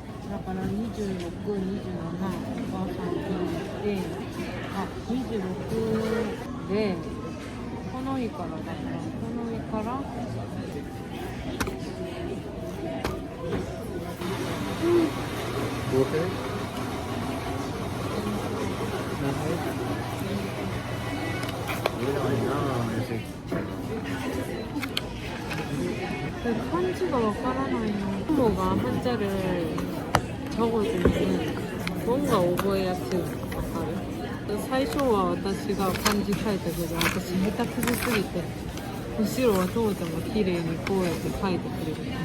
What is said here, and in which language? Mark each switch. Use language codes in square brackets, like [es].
[ja] だから26、27、お母さんで、26で、この日からだから、この日から、漢字がわからないの。 [ko] 부모가 한자를 적어주면 뭔가 [ja] 覚えやすい。わかる？最初は私が漢字書いたけど、私下手くそすぎて、後ろは父ちゃんが綺麗にこうやって書いてくれる。